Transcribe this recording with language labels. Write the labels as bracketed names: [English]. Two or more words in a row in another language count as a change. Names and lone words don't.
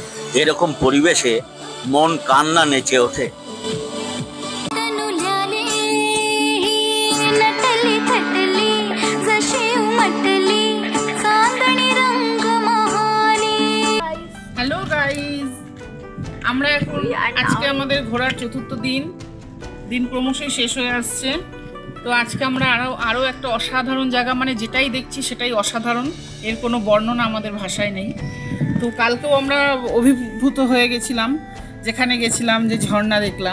[Bangla] এরকম পরিবেশে মন কান্না নেচে ওঠে। [Marathi] तनु ल्याले नटली थटली जशी उमटली चांदणी रंग महाली। [English] hello guys, [Bangla] আমরা এখন আজকে আমাদের ঘোরার চতুর্থ দিন ক্রমশই শেষ হয়ে আসছে। তো আজকে আমরা আরও একটা অসাধারণ জায়গা, মানে যেটাই দেখছি সেটাই অসাধারণ, এর কোনো বর্ণনা আমাদের ভাষায় নেই। তো কালকেও আমরা অভিভূত হয়ে গেছিলাম, যেখানে গেছিলাম যে ঝর্ণা দেখলাম।